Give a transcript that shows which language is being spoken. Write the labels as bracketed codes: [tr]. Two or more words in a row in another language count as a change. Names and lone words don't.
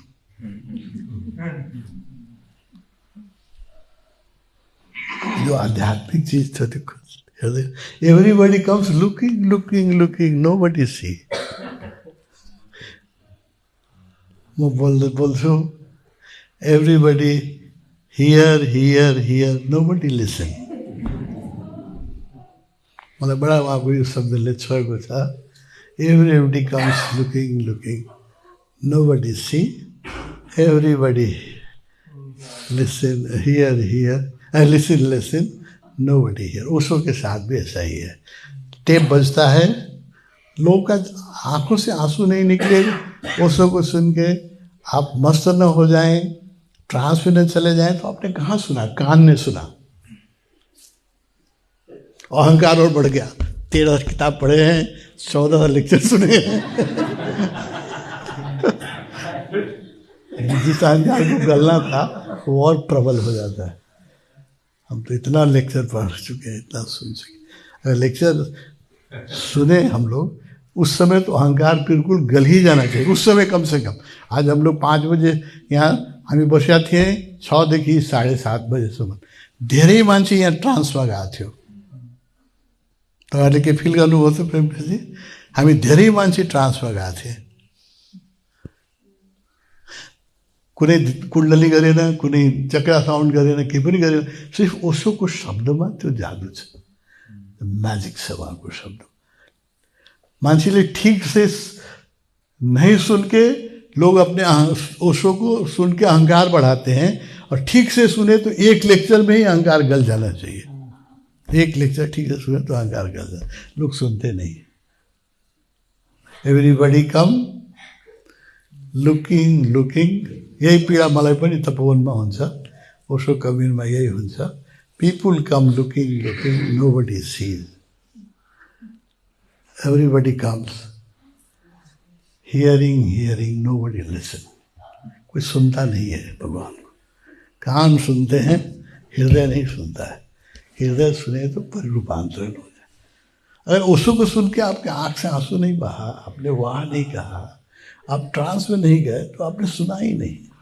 [ne] जो आध्यात्मिक चीज छ त्यो हेर्दै, [en] everybody comes looking looking looking nobody see. [ne] म बोल्छु [en] everybody hear hear hear nobody listen. [ne] मलाई बडा उहाँको यो शब्दले छोएको छ, [en] everybody comes looking looking nobody see, everybody listen hear hear, listen listen nobody hear. [hi] ओशो के साथ भी ऐसा ही है, टेप बजता है, लोगों का आंखों से आंसू नहीं निकले, ओशो को सुन के आप मस्त न हो जाएं, ट्रांस में न चले जाएं, तो आपने कहाँ सुना, कान ने सुना। अहंकार और बढ़ गया, 13 किताब पढ़े हैं, 14 लेक्चर सुने हैं। जिस अहंकार को गलना था वो और प्रबल हो जाता है। हम तो इतना लेक्चर पढ़ चुके हैं, इतना सुन चुके। अगर लेक्चर सुने हम लोग, उस समय तो अहंकार बिल्कुल गल ही जाना चाहिए, उस समय कम से कम। आज हम लोग [ne] 5 बजे यहाँ हामी बसेका थिएँ, 6 देखि 7:30 बजेसम्म धेरै मान्छे यहाँ ट्रान्समा गएको थियो। तपाईँहरूले के फिल गर्नुभयो त प्रेमजी? हामी धेरै मान्छे ट्रान्समा गएको थिएँ, कुनै कुण्डली गरेन, कुनै चक्रा साउन्ड गरेन, केही पनि गरेन, सिर्फ ओशोको शब्दमा त्यो जादु छ, म्याजिक छ उहाँको शब्द। [hi] मान्छेले ठीक से नहीं सुन के लोग अपने ओशो को सुन के अहंकार बढ़ाते हैं, और ठीक से सुने तो एक लेक्चर में ही अहंकार गल जाना चाहिए। एक लेक्चर ठीक से सुने तो अहंकार गल जाए, लोग सुनते नहीं। [en] everybody come looking looking, [ne] यही पीडा मलाई पनि तपोवनमा हुन्छ, ओशो कबीरमा यही हुन्छ। [en] people come looking looking nobody sees, everybody comes hearing hearing nobody listen. [hi] कोई सुनता नहीं है भगवान को, कान सुनते हैं, हृदय नहीं सुनता है। हृदय सुने तो परिरूपांतरण हो जाए। अगर ओशो को सुन के आपके आँख से आंसू नहीं बहा, आपने वाह नहीं कहा, आप ट्रांस में नहीं गए, तो आपने सुना ही नहीं।